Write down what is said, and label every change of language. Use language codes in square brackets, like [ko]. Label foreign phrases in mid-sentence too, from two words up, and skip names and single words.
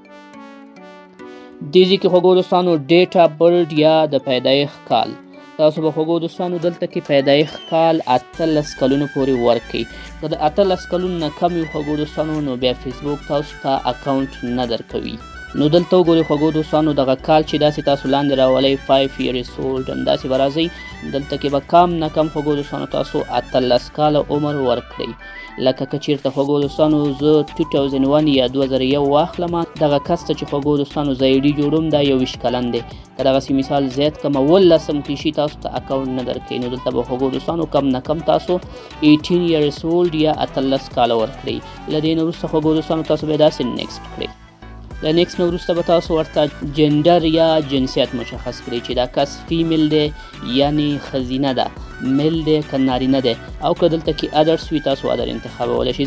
[ps] دې ځای کې خوږو دوستانو [en] date of birth [ps] یا د پیدایښت کال، تاسو به خوږو دوستانو دلته کې پیدایښت کال 18 کلونو پورې ورکړئ. که د 18 کلونو نه کم وي خوږو دوستانو نو بیا فیسبوک تاسو ته اکاونټ نه درکوي. نو دلته وګورئ خوږو دوستانو دغه کال چې داسې تاسو لاندې راولئ 5 [en] years old [ps] همداسې به راځئ، دلته کې به کم نه کم خوږو دوستانو تاسو 18 کاله عمر ورکړئ. لکه که چیرته خوږو دوستانو زه 2001 یا 2001 واخلم، دغه کس ته چې خوږو دوستانو زه آیډي جوړوم دا 21 کلن دی. که دغسې مثال زیات کړم 18 کې شي تاسو ته اکاونټ نه درکوي، نو دلته به خوږو دوستانو کم نه کم تاسو 18 [en] years old [ps] یا 18 کاله ورکړئ. له دې نه وروسته خوږو دوستانو تاسو به داسې نیکسټ کړئ. له نیکسټ نه وروسته به تاسو ورته جنډر یا جنسیت مشخص کړئ چې دا کس فیمیل دی یعنی ښځینه ده، میل دی که نارینه دی، او که دلته کې ادرس وي تاسو ادر انتخابولی شئ.